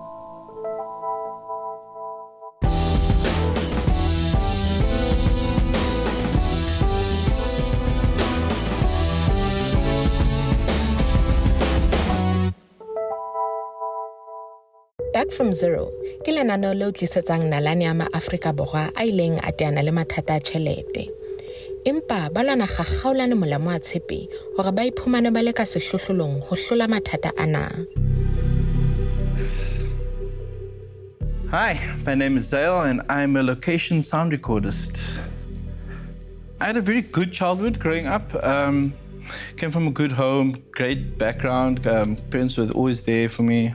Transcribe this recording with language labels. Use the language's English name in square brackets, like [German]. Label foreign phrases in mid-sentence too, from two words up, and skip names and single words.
[Southern Sotho] Back from Zero, ke lenaneo leo tlisetsang nalane ya ma-Afrika Borwa a ileng a teana le mathata a tjhelete. Empa ba lwana gagaolane molamo wa tshepe hore ba iphumane ba le ka sehlohlolong ho hlola mathata ana. [English] Hi, my name is Zale and I'm a location sound recordist. I had a very good childhood growing up. Came from a good home, great background. Parents were always there for me.